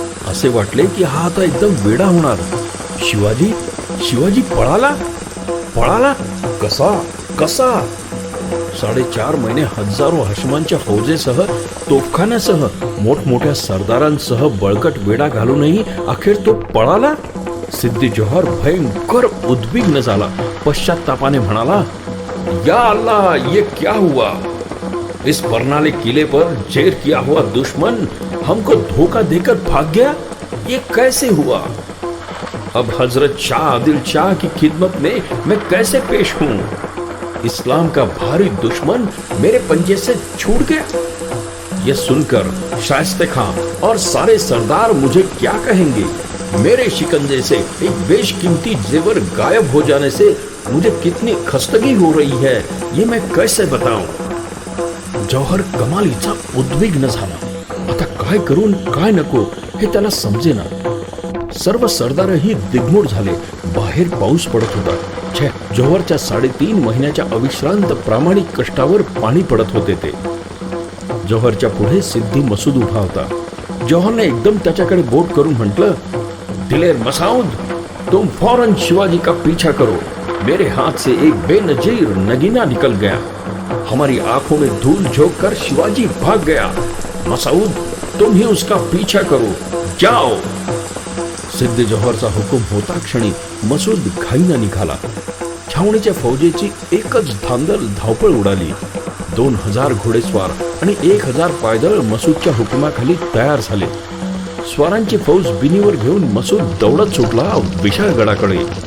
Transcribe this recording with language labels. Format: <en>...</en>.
<mr>असे वाटले की हा आता एकदम वेडा होणार. शिवाजी पळाला कसा 4.5 महिने हजारो हशमांच्या फौजेसह, तोफखान्यासह, मोठमोठ्या सरदारांसह बळकट वेढा घालूनही अखेर तो पळाला. सिद्धी जौहर भयंकर उद्विग्न झाला. पश्चात्तापाने म्हणाला,</mr> <hi>या अल्लाह, ये क्या हुआ? इस बरनाले किले पर जेर किया हुआ दुश्मन हमको धोखा देकर भाग गया. ये कैसे हुआ? अब हजरत शाह आदिल शाह की खिदमत में मैं कैसे पेश हूं? इस्लाम का भारी दुश्मन मेरे पंजे से छूट गया. यह सुनकर शाइस्ते खां और सारे सरदार मुझे क्या कहेंगे? मेरे शिकंजे से एक बेशकीमती जेवर गायब हो जाने से मुझे कितनी खस्तगी हो रही है, ये मैं कैसे बताऊं?</hi> <mr>जौहर कमालीचा उद्विग्न झाला. आता काय करून काय नको हे त्याला समजेना. सर्व सरदारही दिग्मूढ झाले. बाहेर पाऊस पडत होता. जौहरच्या 3.5 महिन्याच्या अविश्रांत प्रामाणिक कष्टावर पाणी पडत होते ते. जौहरच्या पुढे सिद्धी मसूद उभा होता. जौहरने एकदम त्याच्याकडे बोट करून म्हटलं, दिलेर मसाउद,</mr> <hi>तुम फौरन शिवाजी का पीछा करो. मेरे हाथ से एक बेनजीर नगीना निकल गया. हमारी आंखों में धूल झोंक कर शिवाजी भाग गया. मसाउद, तुम ही उसका पीछा करो. जाओ.</hi> <mr>सिद्धी जौहरचा हुकूम होता क्षणी मसूद घाईनं निघाला. छावणीच्या फौजेची एकच धावपळ उडाली. 2000 घोडेस्वार आणि 1000 पायदळ मसूदच्या हुकुमाखाली तयार झाले. स्वारांची फौज बिनीवर घेऊन मसूद दौडत सुटला विशाळगडाकडे.</mr>